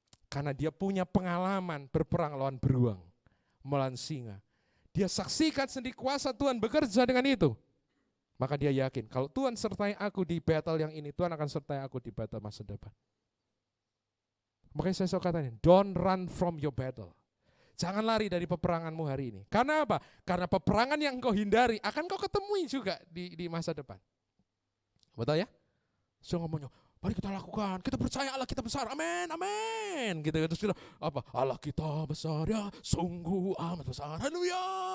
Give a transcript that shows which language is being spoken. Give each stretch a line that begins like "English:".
Indonesian: Karena dia punya pengalaman berperang lawan beruang, melawan singa. Dia saksikan sendiri kuasa Tuhan bekerja dengan itu. Maka dia yakin, kalau Tuhan sertai aku di battle yang ini, Tuhan akan sertai aku di battle masa depan. Makanya saya selalu katakan,
English: don't run from your battle.
Indonesian: Jangan lari dari peperanganmu hari ini. Karena apa? Karena peperangan yang kau hindari akan kau ketemui juga di masa depan. Betul ya? So ngomongnya, mari kita lakukan, kita percaya Allah kita besar, amin, amin. Gitu, terus kita, apa? Allah kita besar ya, sungguh amat besar, haleluya.